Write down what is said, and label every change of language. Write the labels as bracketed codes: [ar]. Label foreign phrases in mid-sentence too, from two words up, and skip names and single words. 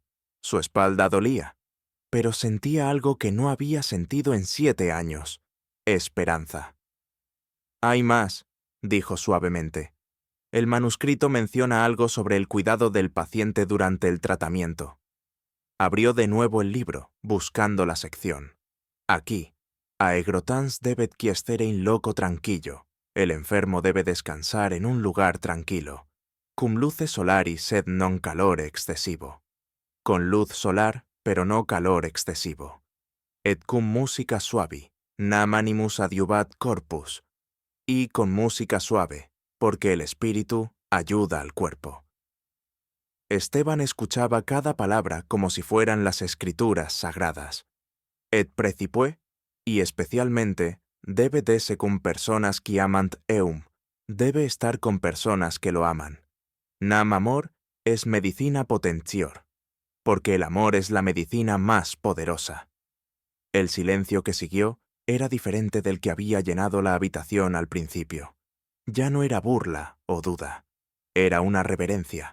[es] Su espalda dolía, pero sentía algo que no había sentido en 7 años: esperanza. «Hay más», dijo suavemente. «El manuscrito menciona algo sobre el cuidado del paciente durante el tratamiento». Abrió de nuevo el libro, buscando la sección. Aquí, [la] «Aegrotans debet quiescere in loco tranquillo». [es] El enfermo debe descansar en un lugar tranquilo. [la] Cum luce solari sed non calore excesivo. [es] Con luz solar, pero no calor excesivo. [la] Et cum musica suavi, nam animus adiuvat corpus. [es] Y con música suave, porque el espíritu ayuda al cuerpo. Esteban escuchaba cada palabra como si fueran las escrituras sagradas. [la] Et precipue, [es] y especialmente, debe [la] dese cum personas qui amant eum, [es] debe estar con personas que lo aman. [la] Nam amor es medicina potentior, [es] porque el amor es la medicina más poderosa. El silencio que siguió era diferente del que había llenado la habitación al principio. Ya no era burla o duda, era una reverencia.